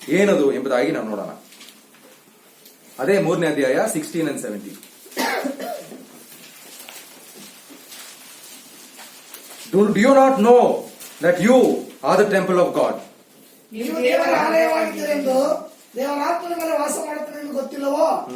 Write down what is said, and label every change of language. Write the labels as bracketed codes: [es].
[kn] ಏನದು ಎಂಬುದಾಗಿ ನಾವು ನೋಡೋಣ. ಅದೇ 3ನೇ ಅಧ್ಯಾಯ 16 and 17. [en] Do you not know that you are the temple of God? [kn] ನೀವು ದೇವರ ಆಲಯವಾಗಿದ್ದೀರೆಂದು ದೇವರ ಆತ್ಮನ ಮೇಲೆ ವಾಸ ಮಾಡುತ್ತಾನೆ ಎಂದು ಗೊತ್ತಿಲ್ಲವೋ?